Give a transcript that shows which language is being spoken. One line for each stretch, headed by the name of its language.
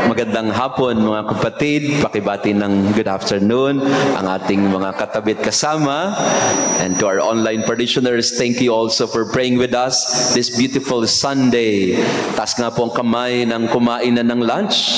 Filipino: Magandang hapon mga kapatid, pakibati ng
English: good afternoon
Filipino: ang ating mga katabit kasama.
English: And to our online parishioners, thank you also for praying with us this beautiful Sunday.
Filipino: Taas nga po ang kamay ng kumain na ng lunch.